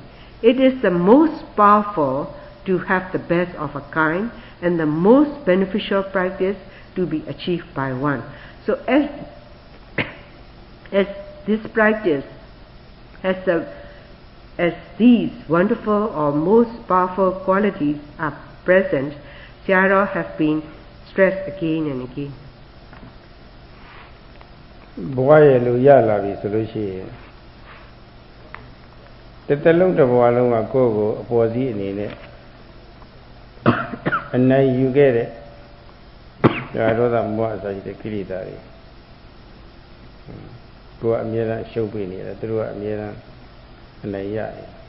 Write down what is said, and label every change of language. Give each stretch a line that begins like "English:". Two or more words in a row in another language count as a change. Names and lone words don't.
English: It is the most powerful to have the best of a kind, and the most beneficial practice to be achieved by one. So as this practice, as these wonderful or most powerful qualities are present, Sayadaw have been stressed again and again.
Burmese: ဘဝရဲ့လူရလာပြီဆိုလို့ရှိရင်တစ်လုံးတစ်ဘဝလုံးကကိုယ့်ကိုအပေါ်စီးအနေနဲ့အနိုင်ယူခဲ့တဲ့ဒါဒေါသမောဟအစရှိတဲ့ကိလေသာတွေကိုယ်ကအမြဲတမ်းရှုပ်ပေးနေတယ်သူတို့ကအမြဲတမ်းအနိုင်ရတယ်